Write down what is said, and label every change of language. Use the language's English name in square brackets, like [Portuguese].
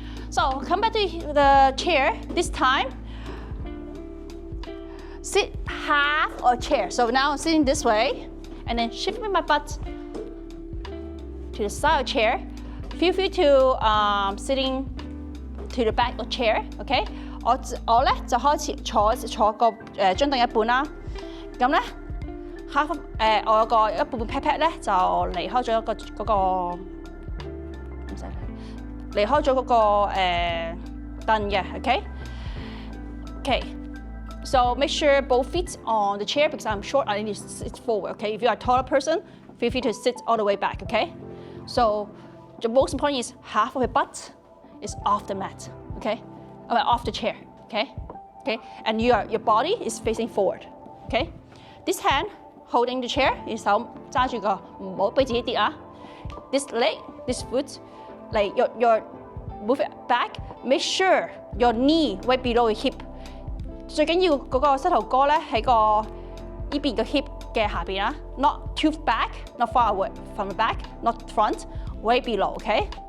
[English] So come back to the chair. This time, sit half or chair. So now I'm sitting this way, and then shifting my butt to the side of chair. Feel free to sitting to the back of chair. Okay. [Cantonese] 我咧就開始坐個張凳一半啦。咁咧 half 我有個一半 pat pat 咧就離開咗嗰個唔使離開咗嗰個凳嘅。 [English] Okay. Okay. So make sure both feet on the chair because I'm short. I need to sit forward. Okay. If you are a taller person, feel free to sit all the way back. Okay. So the most important is half of your butt is off the mat. Okay. Off the chair, okay? Okay, and your body is facing forward, okay? This hand holding the chair， [Cantonese] 你手揸住個，唔好俾自己跌啊。 [English] This leg, this foot, like your move it back. Make sure your knee right below your hip。 [Cantonese] 最緊要嗰個膝頭哥咧喺個呢邊個 hip 嘅下邊啊 [English] ，not too back, not far away from the back, not front, way below, okay?